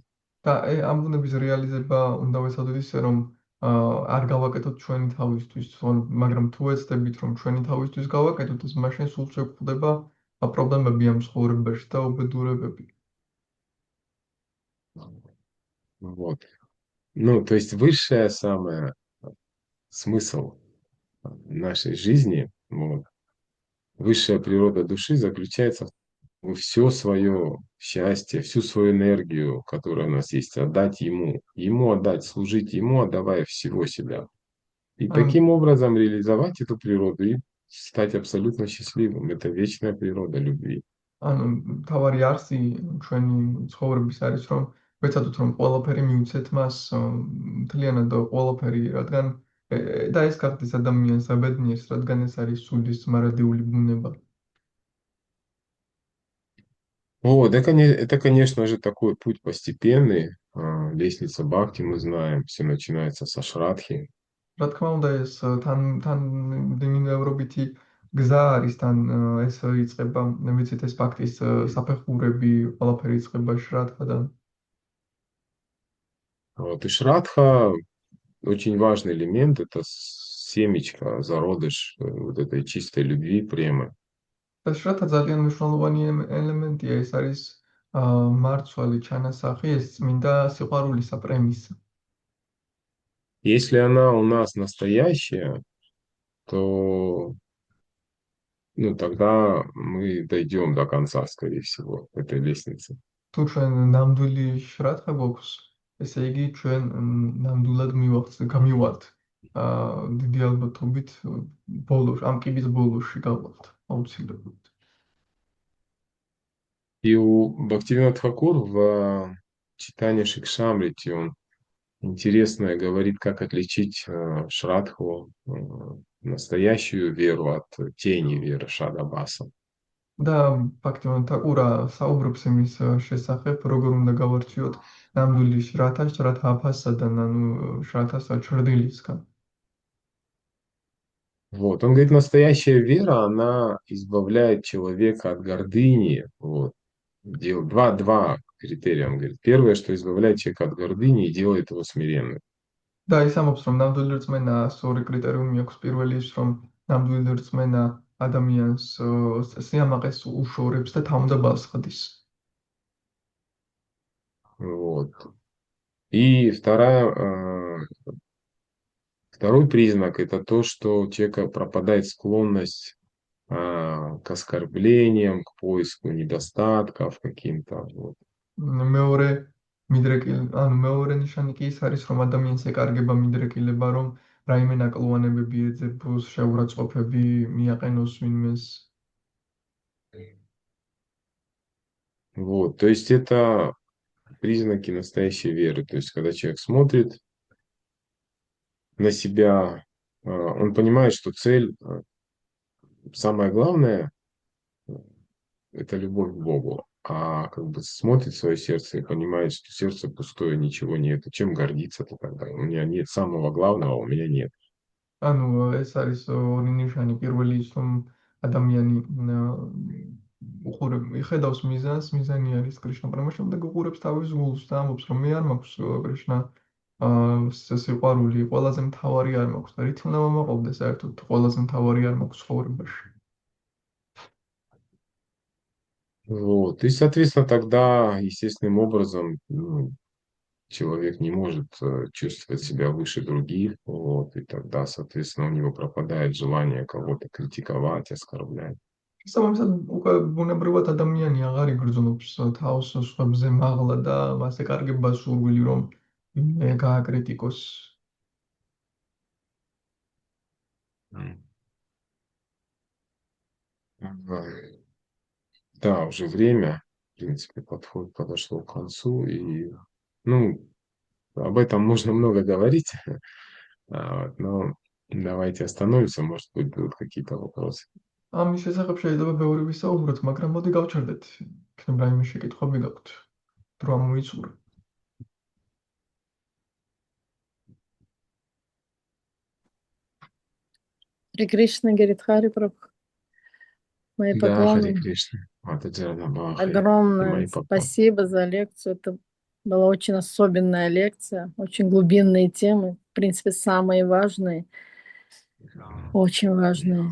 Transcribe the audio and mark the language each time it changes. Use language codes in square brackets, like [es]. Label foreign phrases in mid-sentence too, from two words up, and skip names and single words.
[ka] და ამ ბუნების რეალიზება უნდა ვეცადოთ ისე რომ არ გავაკეთოთ ჩვენი თავისთვის, მაგრამ თუ ეცდებით რომ ჩვენი თავისთვის გავაკეთოთ, ეს მაშინ სულ შეგვხვდება პრობლემები ამ ცხოვრებაში და უბედურებები. [ru] Вот. То есть высшая самая смысл нашей жизни, высшая природа души заключается в все свое счастье, всю свою энергию, которая у нас есть, отдать ему отдать, служить ему, отдавая всего себя. И таким образом реализовать эту природу и стать абсолютно счастливым. Это вечная природа любви. [ka] ანუ თავარი არსი ჩვენი ცხოვრების არის რომ ვეცადოთ რომ ყველაფერი მივცეთ მას მთლიანად ყველაფერი, რადგან და ეს გახდეს ადამიანს აბედნიერს, რადგან ეს არის სულის მარადიული ბუნება. [ru] Вот, это, конечно же, такой путь постепенный. Лестница Бхакти, мы знаем, все начинается со Шрадхи. [ka] რა თქმა უნდა ეს თან დინამიურობითი გზა არის თან ეს იწყება ვიცით ეს ფაქტის საფეხურები ყველაფერი იწყება შრადხადან. [ru] Вот, и Шрадха очень важный элемент, это семечко, зародыш вот этой чистой любви, премы. [ka] და შრადხა ძალიან მნიშვნელოვანი ელემენტია, ეს არის მარცვალი ჩანასახი, ეს წმინდა სიყვარულისა პრემის. [ru] Если она у нас настоящая, то ну, тогда мы дойдем до конца, скорее всего, этой лестницы. [ka] თუ ჩვენ ნამდვილი შრადხა გვაქვს, ესე იგი ჩვენ ნამდვილად გამივართ დიდი ალბათობით ბოლოს, ამ კიბის ბოლოში გავართ აუცილებლად. [ru] И у Бхактивинода Тхакур в читании Шикшамрити он интересно говорит, как отличить Шрадху, настоящую веру от тени веры Шадабаса. [ka] და ფაქტობრივად თაკურა საუბრობს იმის შესახებ, როგორ უნდა გავარჩიოთ ნამდვილი შრათა აფასადან, ანუ შრათა ჩრდილისგან. [ru] Вот. Он говорит, настоящая вера, она избавляет человека от гордыни. Вот. Два критерия, он говорит. Первое, что избавляет человека от гордыни и делает его смиренным. [ka] და ის ამბობს, რომ ნამდვილი რწმენა ორი კრიტერიუმი აქვს. პირველი ის, რომ ნამდვილი რწმენა ადამიანს სიამაყეს უშორებს და თავმდაბალს ხდის. [ru] Вот. И второй признак – это то, что у человека пропадает склонность к оскорблениям, к поиску недостатков каким-то. Вот. [ka] მეორე მეორე ნიშანი კი ის არის, რომ ადამიანს ეკარგება მიდრეკილება, რომ რაიმე ნაკლოვანებები ეძებოს, შეურაცხყოფები მიაყენოს ვინმეს. [ru] Вот. То есть это признаки настоящей веры. То есть когда человек смотрит на себя, он понимает, что цель, самое главное, это любовь к Богу. А как бы смотрит в свое сердце и понимает, что сердце пустое, ничего нет. Чем гордиться-то тогда? У меня нет самого главного, у меня нет. [ka] ანუ ეს არის ორი ნიშანი. პირველი ის, რომ ადამიანი ხედავს მიზანს, მიზანი არის კრიშნა პრემა, შემდეგ უყურებს თავის გულს და ამბობს, რომ მე არ მაქვს კრიშნა სიყვარული, ყველაზე მთავარი არ მაქვს და რით უნდა მომაყობდეს საერთოდ ყველაზე მთავარი არ მაქვს ცხოვრებაში. [ru] Вот. И, соответственно, тогда естественным образом человек не может чувствовать себя выше других, вот, и тогда, соответственно, у него пропадает желание кого-то критиковать, оскорблять. [ka] შესაბამისად, უკვე ბუნებრივად ადამიანი აღარ იგრძნობს თავს სხვებზე მაღლა და მას ეკარგება სურვილი, რომ გააკრიტიკოს. [ru] Да, уже время, в принципе, подошло к концу, и, ну, об этом можно много говорить, но давайте остановимся, может быть, будут какие-то вопросы. [ka] ამის შესახებ შეიძლება ბევრი ვისაუბროთ, მაგრამ მოდი გავჩერდეთ. იქნება რაიმე შეკითხვები გაქვთ? დრო ამოიწურა. [ru] Харе Кришна, говорит Хари Прабhu. Мои Да, Харе поклоны. Кришна. Матаджана Бахари. Огромное Мои поклоны. спасибо за лекцию. Это была очень особенная лекция, очень глубинные темы, в принципе, самые важные, очень важные.